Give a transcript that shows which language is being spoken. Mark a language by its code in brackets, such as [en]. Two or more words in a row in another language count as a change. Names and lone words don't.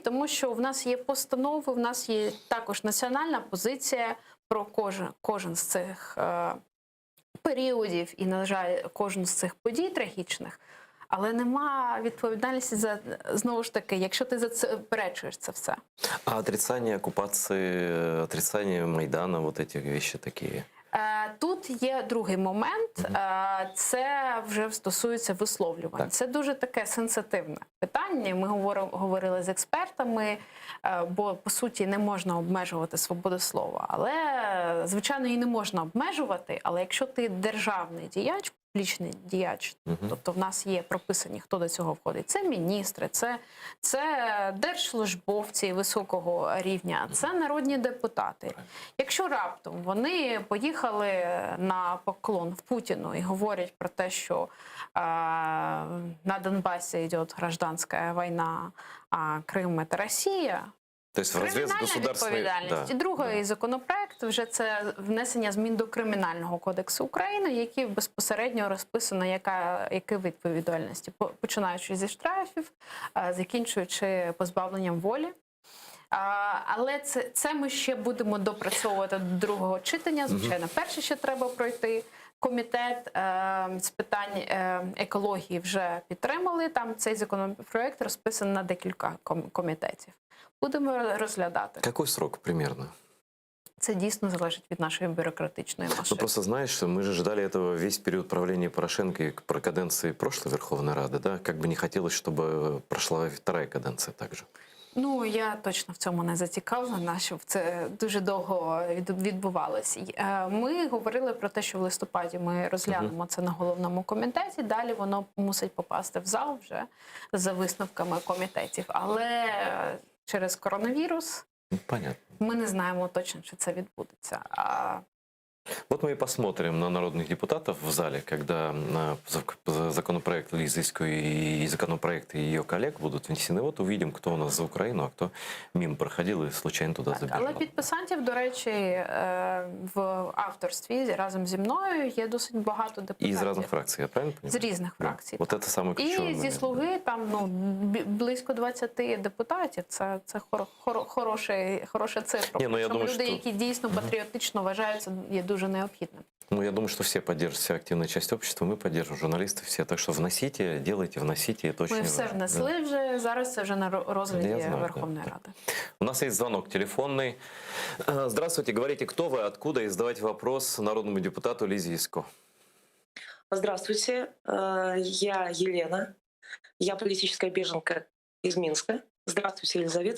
[uk] Тому що в нас є постанови, в нас є також національна позиція про кожен з цих періодів і, на жаль, кожен з цих подій трагічних. Але нема відповідальності за, знову ж таки, якщо ти заперечуєш це все. [ru] А отрицание оккупации, отрицание Майдана, вот эти вещи такие? [uk] Тут є другий момент, це вже стосується висловлювань. Так. Це дуже таке сенситивне питання. Ми говорили з експертами, бо, по суті, не можна обмежувати свободу слова. Але, звичайно, її не можна обмежувати, але якщо ти державний діяч, публічний діяч, тобто в нас є прописані, хто до цього входить. Це міністри, це держслужбовці високого рівня, це народні депутати. Якщо раптом вони поїхали на поклон в Путіну і говорять про те, що на Донбасі йде гражданська війна, а Крим – це Росія, [ru] То есть в разрез [uk] кримінальна [ru] государственной... [uk] відповідальність. [ru] Да. [uk] І другий законопроект вже це внесення змін до Кримінального кодексу України, який безпосередньо розписано, які відповідальності, починаючи зі штрафів, закінчуючи позбавленням волі. Але це ми ще будемо допрацьовувати до другого читання. Звичайно, перше ще треба пройти. Комітет з питань екології вже підтримали. Там цей законопроект розписаний на декілька комітетів. Будемо розглядати. [ru] Какой срок примерно? [uk] Це дійсно залежить від нашої бюрократичної Ну, машини. [ru] просто знаешь, что мы же ждали этого весь период правления Порошенко и про каденции прошлой Верховной Рады, да? Как бы не хотелось, чтобы прошла и вторая каденция также. [uk] Ну, я точно в цьому не зацікавлена, щоб це дуже довго відбувалося. Ми говорили про те, що в листопаді ми розглянемо це на головному комітеті. Далі воно мусить попасти в зал вже за висновками комітетів. Але через коронавірус [ru] Ну, понятно. [uk] ми не знаємо точно, чи це відбудеться. [ru] Вот мы и посмотрим на народных депутатов в зале, когда законопроект Лизы Иськовой и законопроекты ее коллег будут внесены. Вот увидим, кто у нас за Украину, а кто мимо проходил и случайно туда [uk] Так, [ru] забежал. [uk] але підписантів, до речі, в авторстві разом зі мною є досить багато [ru] И [uk] депутатів. [ru] из разных фракций, я правильно [uk] З [ru] понимаю? [uk] різних [ru] Да. [uk] фракцій. [ru] Вот это самый ключевой [uk] І [ru] момент. [uk] зі «Слуги» там близько 20 депутатів. Це хороша цифра. Ні, ну, я Причому думаю, люди, що- які дійсно патріотично вважаються, є дуже необхідним. [ru] Ну, я думаю, что все поддержат, вся активная часть общества, мы поддержим, журналисты все. Так что вносите, делайте, вносите, это очень [uk] Ми все [ru] важно. [uk] внесли вже, зараз це вже на розгляді [ru] Я знаю, [uk] Верховної [ru] да. [uk] Ради. [ru] У нас есть звонок телефонный. Здравствуйте, говорите, кто вы, откуда, и задавайте вопрос народному депутату Лизе Ясько. Здравствуйте, я Елена. Я политическая беженка из Минска. Здравствуйте, Елизавета.